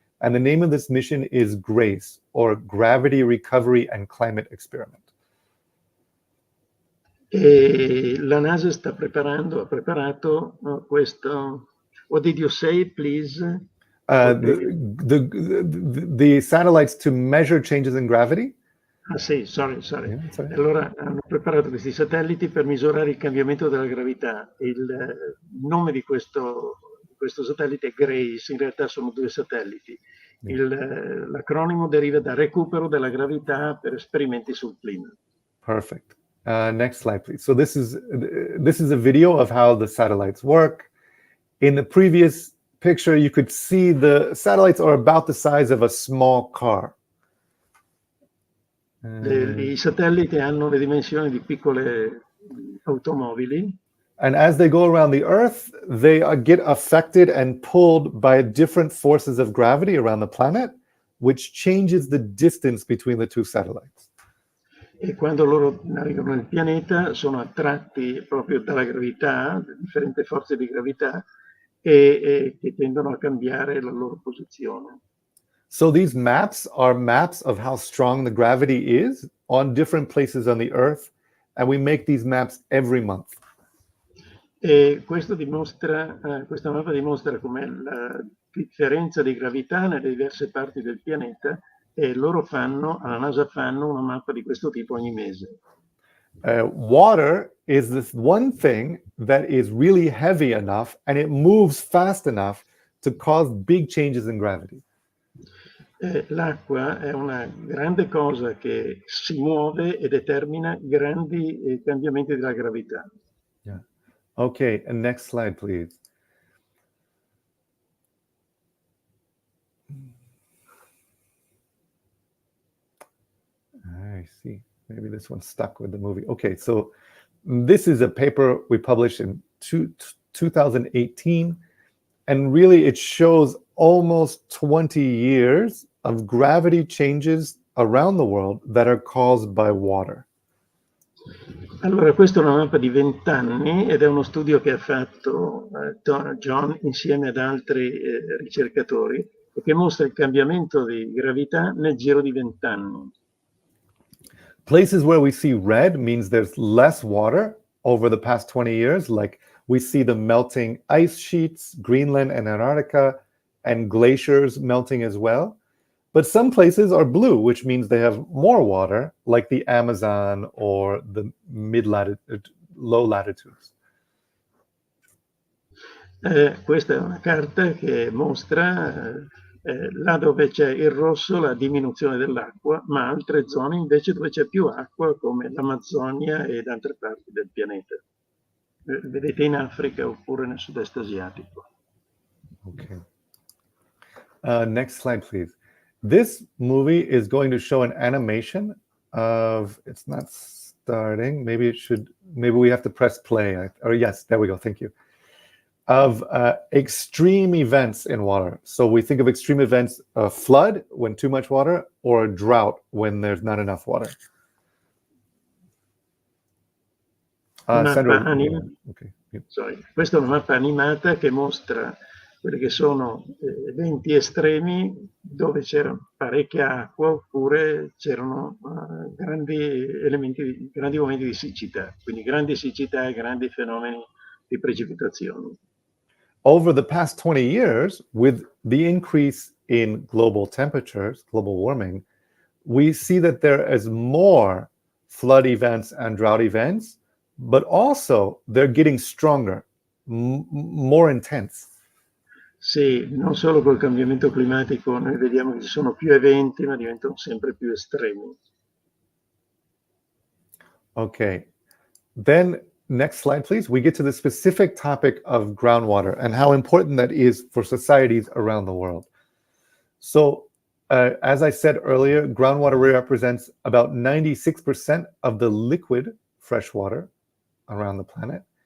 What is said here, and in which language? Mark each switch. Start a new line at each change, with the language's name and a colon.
English: And the name of this mission is GRACE, or Gravity Recovery and Climate Experiment.
Italian: E la NASA ha preparato questo...
English: What did you say, please? The satellites to measure changes in gravity.
Italian: Ah sì,
English: sorry. Yeah,
Italian: allora hanno preparato questi satelliti per misurare il cambiamento della gravità. Il nome di questo satellite è GRACE, in realtà sono due satelliti. L'acronimo deriva da recupero della gravità per esperimenti sul clima.
English: Perfect. Next slide, please. So this is a video of how the satellites work. In the previous picture, you could see the satellites are about the size of a small car.
Italian: I satelliti hanno le dimensioni di piccole automobili.
English: And as they go around the Earth, they get affected and pulled by different forces of gravity around the planet, which changes the distance between the two satellites.
Italian: E quando loro navigano nel pianeta sono attratti proprio dalla gravità, differenti forze di gravità, e che tendono a cambiare la loro posizione.
English: So these maps are maps of how strong the gravity is on different places on the Earth, and we make these maps every month.
Italian: E questa mappa dimostra come la differenza di gravità nelle diverse parti del pianeta, e alla NASA fanno una mappa di questo tipo ogni mese.
English: Water is this one thing that is really heavy enough and it moves fast enough to cause big changes in gravity.
Italian: l'acqua è una grande cosa che si muove e determina grandi cambiamenti della gravità.
English: Yeah. Okay, and next slide, please. I see. Maybe this one's stuck with the movie. Okay, so this is a paper we published in 2018, and really it shows almost 20 years of gravity changes around the world that are caused by water.
Italian: Allora, questa è una mappa di 20 anni ed è uno studio che ha fatto John insieme ad altri ricercatori e che mostra il cambiamento di gravità nel giro di 20 anni.
English: Places where we see red means there's less water over the past 20 years, like we see the melting ice sheets, Greenland and Antarctica, and glaciers melting as well. But some places are blue, which means they have more water, like the Amazon or the low latitudes.
Italian: Questa è una carta che mostra là dove c'è il rosso la diminuzione dell'acqua, ma altre zone invece dove c'è più acqua, come l'Amazzonia ed altre parti del pianeta. Vedete in Africa oppure nel sud-est asiatico.
English: Okay. Next slide, please. This movie is going to show an animation of, it's not starting, maybe we have to press play. Yes, there we go, thank you. Of extreme events in water. So we think of extreme events, a flood when too much water, or a drought when there's not enough water. Sandro, okay.
Italian: Questa è una mappa animata che mostra quelli che sono eventi estremi dove c'era parecchia acqua oppure c'erano grandi momenti di siccità, quindi grandi siccità e grandi fenomeni di precipitazioni.
English: Over the past 20 years, with the increase in global temperatures, global warming, we see that there is more flood events and drought events, but also they're getting stronger, more intense.
Italian: Sì, non solo col cambiamento climatico noi vediamo che ci sono più eventi, ma diventano sempre più estremi.
English: Okay, then next slide, please. We get to the specific topic of groundwater and how important that is for societies around the world. So, as I said earlier, groundwater represents about 96% of the liquid freshwater around the planet.